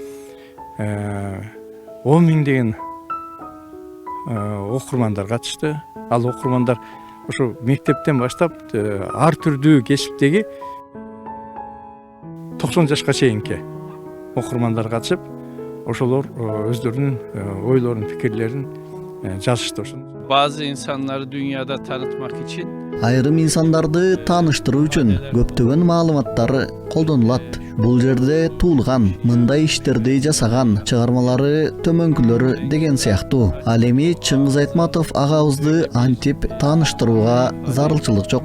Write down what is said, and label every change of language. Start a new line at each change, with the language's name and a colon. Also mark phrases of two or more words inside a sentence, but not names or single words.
Kyrgyz: 10 миңдеген окурмандар катышты. Ал окурмандар ошо мектептен баштап ар түрдүү кесиптеги 90 жашка чейинки окурмандар катышып, ошолор өздөрүнүн ойлорун, пикирлерин жазышты.
Turkish: Bazı insanları dünyada tanıtmak için
Kyrgyz: айрым инсандарды тааныштыруу үчүн көптөгөн маалыматтар колдонулат. Бул жерде туулган, мындай иштерди жасаган, чыгармалары төмөнкүлөр деген сыяктуу. Ал эми Чыңгыз Айтматов агабызды антип тааныштырууга зарылчылык жок.